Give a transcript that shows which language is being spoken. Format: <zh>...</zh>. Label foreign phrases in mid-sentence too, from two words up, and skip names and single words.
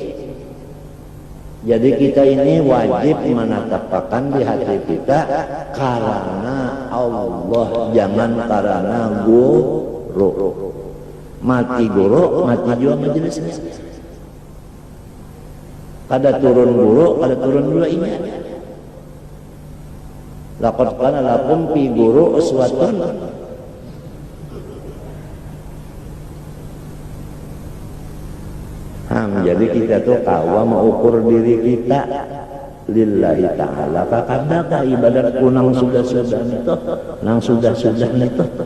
<bjn>Jadi kita ini wajib menetapkan di hati kita karena Allah, jangan karena guru. Mati guru, mati juga majelisnya. Kada turun guru, kada turun dua ini.</bjn> <ar>لقد كان لكم في</ar> <bjn>guru uswatun. Jadi kita tuh kawa mengukur diri kita</bjn> <ar>لله تعالى.</ar> <bjn>Kakadaka ibadatku nang sudah-sudah itu, nang sudah-sudah itu.</bjn>